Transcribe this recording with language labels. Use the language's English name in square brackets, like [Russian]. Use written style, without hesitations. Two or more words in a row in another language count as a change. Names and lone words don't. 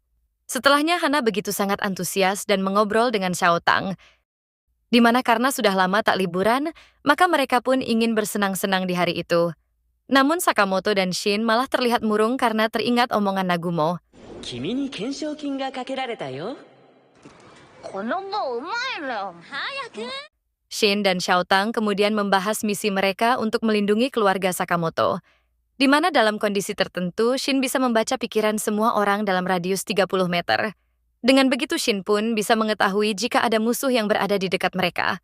[Indonesian] Setelahnya Hana begitu sangat antusias dan mengobrol dengan Xiao Tang, di mana karena sudah lama tak liburan, maka mereka pun ingin bersenang-senang di hari itu. Namun Sakamoto dan Shin malah terlihat murung karena teringat omongan Nagumo. [Japanese] 君に懸賞金がかけられたよ。 [Indonesian] Shin dan Xiaotang kemudian membahas misi mereka untuk melindungi keluarga Sakamoto, di mana dalam kondisi tertentu Shin bisa membaca pikiran semua orang dalam radius 30 meter. Dengan begitu Shin pun bisa mengetahui jika ada musuh yang berada di dekat mereka.